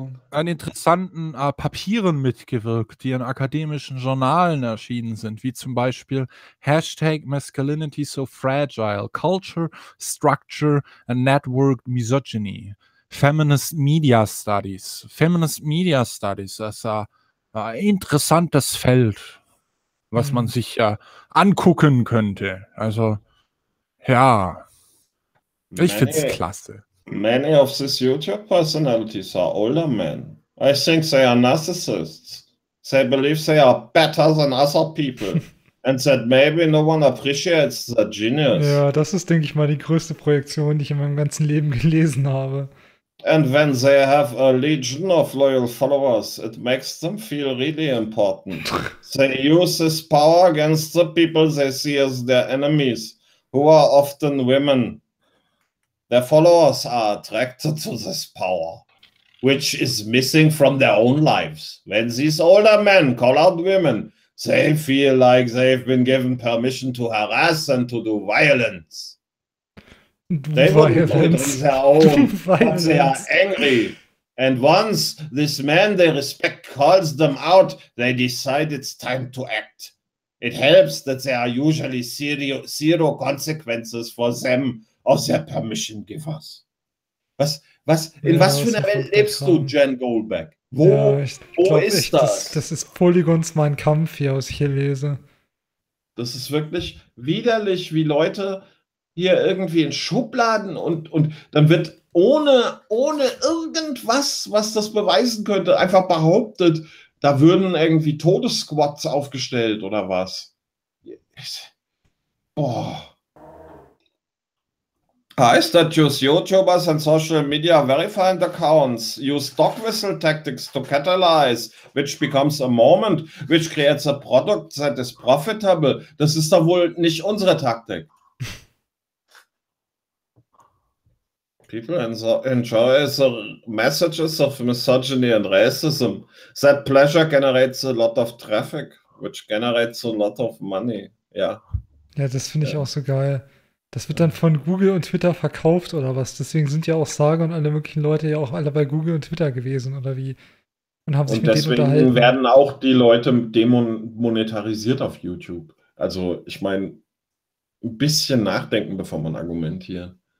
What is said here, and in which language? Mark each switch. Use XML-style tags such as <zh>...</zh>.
<de>an interessanten Papieren mitgewirkt, die in akademischen Journalen erschienen sind, wie zum Beispiel Hashtag Masculinity So Fragile, Culture, Structure and Network Misogyny, Feminist Media Studies. Feminist Media Studies, das interessantes Feld, was man sich ja angucken könnte. Also, ja, ich finde es klasse.</de> <en>Many of these YouTube personalities are older men. I think they are narcissists. They believe they are better than other people. And that maybe no one appreciates the genius.</en> <de>Ja, das ist, denke ich mal, die größte Projektion, die ich in meinem ganzen Leben gelesen habe.</de> <en>And when they have a legion of loyal followers, it makes them feel really important. They use this power against the people they see as their enemies, who are often women. Their followers are attracted to this power, which is missing from their own lives. When these older men call out women, they feel like they've been given permission to harass and to do violence. They want to be their own, but they are angry. And once this man they respect calls them out, they decide it's time to act. It helps that there are usually zero consequences for them or their permission givers.</en> <de>Was? In ja, was für einer Welt lebst du, Jen Goldback? Wo, ja, wo ist das? Das ist Polygons Mein Kampf hier, was ich hier lese. Das ist wirklich widerlich, wie Leute hier irgendwie in Schubladen und dann wird ohne irgendwas, was das beweisen könnte, einfach behauptet, da würden irgendwie Todessquads aufgestellt oder was. Boah. Heißt das,</de> <en>use YouTubers and social media verified accounts, use dog whistle tactics to catalyze, which becomes a moment, which creates a product that is profitable.</en> <de>Das ist doch wohl nicht unsere Taktik.</de> <en>People enjoy the messages of misogyny and racism. That pleasure generates a lot of traffic, which generates a lot of money.</en> <de>Ja. Ja, das finde ich auch so geil. Das wird dann von Google und Twitter verkauft oder was? Deswegen sind ja auch Sage und alle möglichen Leute ja auch alle bei Google und Twitter gewesen oder wie? Und haben sich und mit denen unterhalten. Deswegen werden auch die Leute demonetarisiert auf YouTube. Also ich meine, ein bisschen nachdenken, bevor man argumentiert.</de>